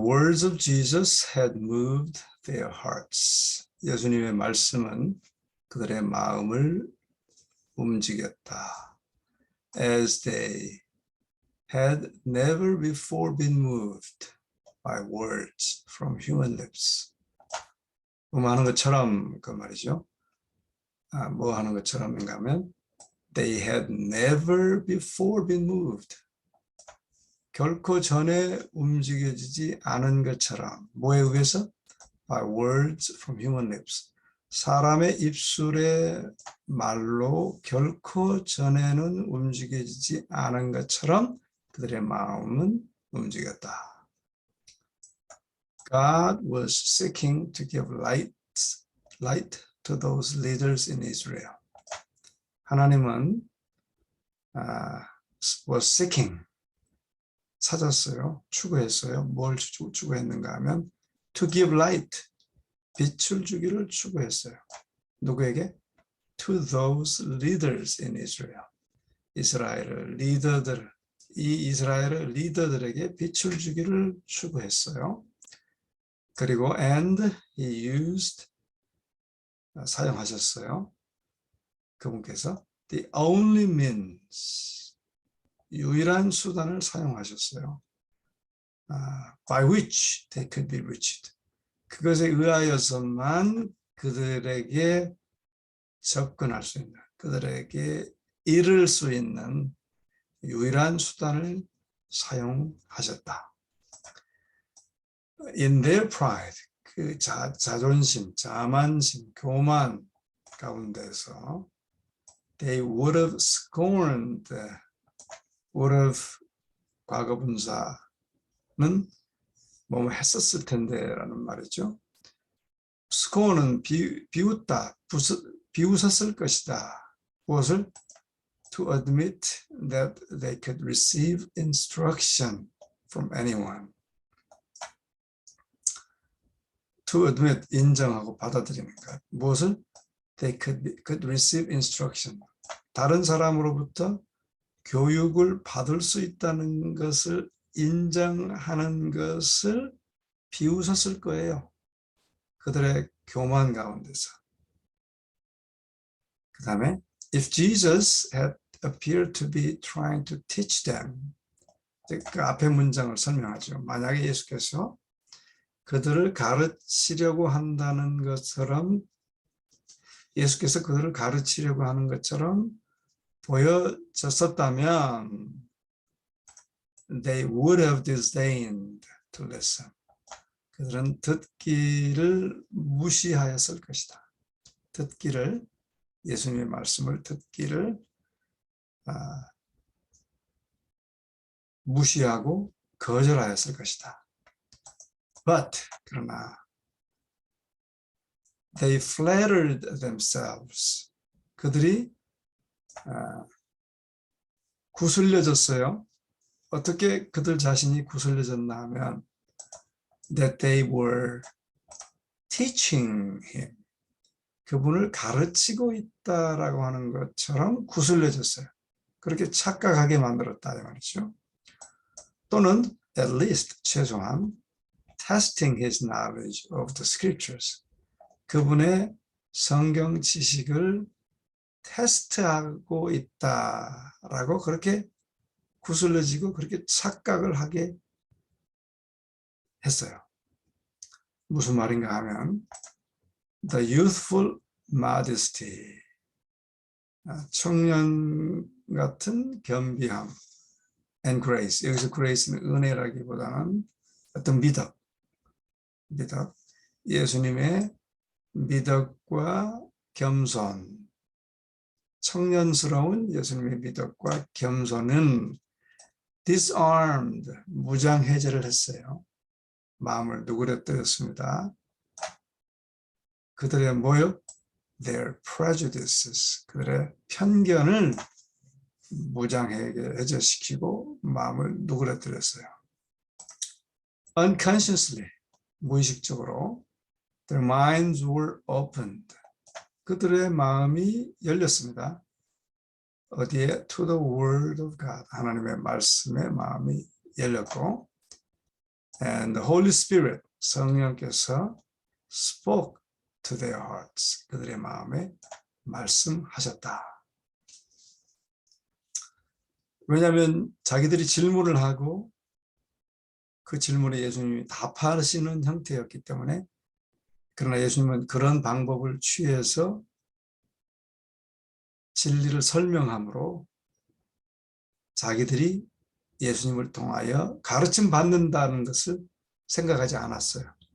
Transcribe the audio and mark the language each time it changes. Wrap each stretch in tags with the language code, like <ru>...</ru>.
<en>words of Jesus had moved their hearts.</en> <ko>예수님의 말씀은 그들의 마음을 움직였다.</ko> <en>As they had never before been moved by words from human lips.</en> <ko>하는 것처럼 그 말이죠. 뭐 하는 것처럼인가 하면</ko> <en>They had never before been moved.</en> <ko>결코 전에 움직여지지 않은 것처럼 뭐에 의해서?</ko> <en>By words from human lips.</en> <ko>사람의 입술의 말로 결코 전에는 움직여지지 않은 것처럼 그들의 마음은 움직였다.</ko> <en>God was seeking to give light to those leaders in Israel.</en> <ko>하나님은</ko> <en>was seeking,</en> <ko>찾았어요, 추구했어요. 뭘 추구했는가 하면</ko> <en>to give light,</en> <ko>빛을 주기를 추구했어요. 누구에게?</ko> <en>To those leaders in Israel.</en> <ko>이스라엘 리더들, 이 이스라엘 리더들에게 빛을 주기를 추구했어요. 그리고</ko> <en>and he used,</en> <ko>사용하셨어요. 그분께서</ko> <en>the only means,</en> <ko>유일한 수단을 사용하셨어요.</ko> <en>By which they could be reached.</en> <ko>그것에 의하여서만 그들에게 접근할 수 있는, 그들에게 이를 수 있는 유일한 수단을 사용하셨다.</ko> <en>In their pride,</en> <ko>그 자존심, 자만심, 교만 가운데서</ko> <en>they would have scorned, would have</en> <ko>과거분사는 뭐 했었을 텐데라는 말이죠. scorn은 비웃다, 비웃었을 것이다. 무엇을?</ko> <en>To admit that they could receive instruction from anyone. To admit,</en> <ko>인정하고 받아들이는 것. 무엇을?</ko> <en>They could receive instruction.</en> <ko>다른 사람으로부터 교육을 받을 수 있다는 것을 인정하는 것을 비웃었을 거예요. 그들의 교만 가운데서. 그 다음에</ko> <en>if Jesus had appeared to be trying to teach them,</en> <ko>그 앞에 문장을 설명하죠. 만약에 예수께서 그들을 가르치려고 한다는 것처럼, 예수께서 그들을 가르치려고 하는 것처럼 보여졌었다면</ko> <en>they would have disdained to listen.</en> <ko>그들은 듣기를 무시하였을 것이다. 듣기를, 예수님의 말씀을 듣기를 무시하고 거절하였을 것이다.</ko> <en>But,</en> <ko>그러나</ko> <en>they flattered themselves.</en> <ko>그들이 구슬려졌어요. 어떻게 그들 자신이 구슬려졌나 하면</ko> <en>that they were teaching him.</en> <ko>그분을 가르치고 있다라고 하는 것처럼 구슬려졌어요. 그렇게 착각하게 만들었다 이 말이죠. 또는</ko> <en>at least,</en> <ko>최소한</ko> <en>testing his knowledge of the scriptures.</en> <ko>그분의 성경 지식을 테스트하고 있다라고 그렇게 구슬려지고 그렇게 착각을 하게 했어요. 무슨 말인가 하면</ko> <en>the youthful modesty,</en> <ko>청년 같은 겸비함,</ko> <en>and grace,</en> <ko>여기서 grace는 은혜라기보다는 어떤 미덕, 예수님의 미덕과 겸손, 청년스러운 예수님의 미덕과 겸손은</ko> <en>disarmed,</en> <ko>무장해제를 했어요. 마음을 누그러뜨렸습니다. 그들의 뭐요?</ko> <en>Their prejudices,</en> <ko>그들의 편견을 무장해제시키고 마음을 누그러뜨렸어요.</ko> <en>Unconsciously,</en> <ko>무의식적으로</ko> <en>their minds were opened.</en> <ko>그들의 마음이 열렸습니다. 어디에?</ko> <en>To the word of God.</en> <ko>하나님의 말씀에 마음이 열렸고</ko> <en>And the Holy Spirit,</en> <ko>성령께서</ko> <en>spoke to their hearts.</en> <ko>그들의 마음에 말씀하셨다. 왜냐하면 자기들이 질문을 하고 그 질문에 예수님이 답하시는 형태였기 때문에, 그러나 예수님은 그런 방법을 취해서 진리를 설명함으로 자기들이 예수님을 통하여 가르침 받는다는 것을 생각하지 않았어요.</ko>